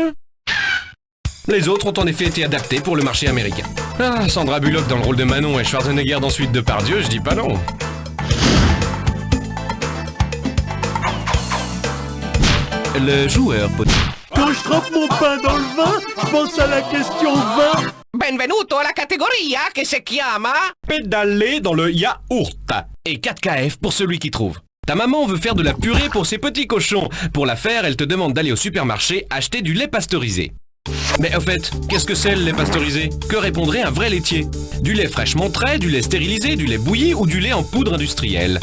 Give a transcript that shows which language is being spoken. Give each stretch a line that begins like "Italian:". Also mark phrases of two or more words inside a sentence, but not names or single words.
French: Les autres ont en effet été adaptés pour le marché américain. Ah, Sandra Bullock dans le rôle de Manon et Schwarzenegger dans Suite de Pardieu, je dis pas non. Le joueur peut... Quand je trempe mon pain dans le vin, je pense à la question 20.
Italian: Benvenuto alla categoria che si chiama...
French: pédaler dans le yaourt. Et 4KF pour celui qui trouve. Ta maman veut faire de la purée pour ses petits cochons. Pour la faire, elle te demande d'aller au supermarché acheter du lait pasteurisé. Mais au fait, qu'est-ce que c'est le lait pasteurisé? Que répondrait un vrai laitier? Du lait fraîchement trait, du lait stérilisé, du lait bouilli ou du lait en poudre industrielle?